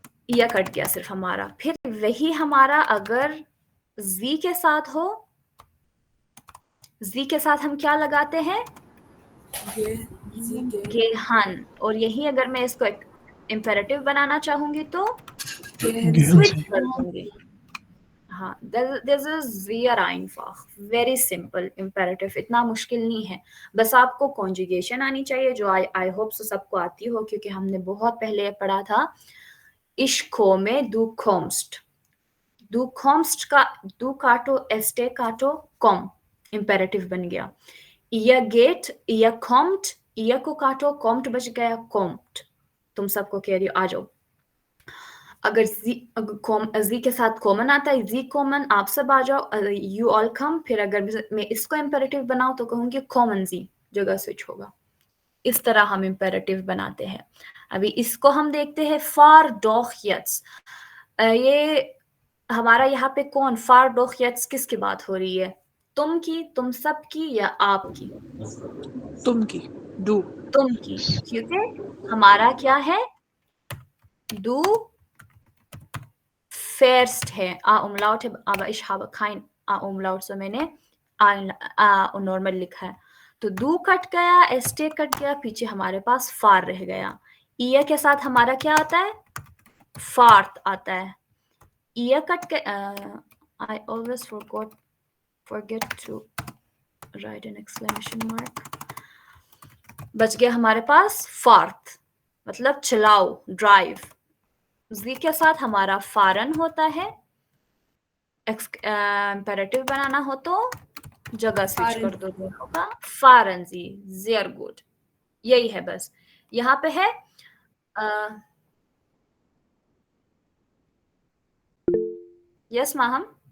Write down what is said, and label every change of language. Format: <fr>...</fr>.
<hi>या कट गया सिर्फ हमारा। फिर वही हमारा अगर जी के साथ हो, जी के साथ हम क्या लगाते हैं? गेहन। और यही अगर मैं इसको इम्पेरेटिव बनाना चाहूंगी तो स्विच कर दूंगी। हाँ,</hi> <en>this is</en> <de>sehr einfach,</de> <en>very simple imperative,</en> <hi>इतना मुश्किल नहीं है। बस आपको कॉन्जुगेशन आनी चाहिए, जो आई होप सो सबको आती हो, क्योंकि हमने बहुत पहले पढ़ा था।</hi> <de>Ich komme, du kommst। du kommst</de> <hi>का du काटो, एस्टे काटो, कॉम इम्पेरेटिव बन गया।</hi> <de>ihr geht, ihr kommt,</de> <hi>ihr को काटो, कॉम्ट बच गया, कॉम्ट। तुम सबको कह रही हो आ जाओ। अगर जी के साथ कॉमन आता है, जी कॉमन, आप सब आ जाओ,</hi> <en>You all come.</en> <hi>फिर अगर मैं इसको इम्पेरेटिव बनाऊं तो कहूंगी कॉमन जी, जगह स्विच होगा। इस तरह हम इम्पेरेटिव बनाते हैं। अभी इसको हम देखते हैं, फार डॉख यट्स। ये हमारा यहाँ पे कौन, फार डॉख यट्स किसकी बात हो रही है? तुम की, तुम सब की, या आप की? तुम की, डू। तुम की, क्योंकि हमारा क्या है? डू First है, umlaut है,</hi> <de>aber ich habe kein umlaut,</de> <hi>so मैंने नॉर्मल लिखा है। तो दू कट गया, एस्टे कट गया, पीछे हमारे पास फार रह गया। ईया के साथ हमारा क्या आता है? फार्थ आता है। ईया कट गया,</hi> <en>I always forget to write an exclamation mark।</en> <hi>बच गया हमारे पास फार्थ, मतलब चलाओ, ड्राइव। जी के साथ हमारा फारन होता है। इम्पेरेटिव बनाना हो तो जगह स्विच कर दो, होगा फारन जी। जेयर गुड, यही है बस। यहाँ पे है यस माहम।</hi>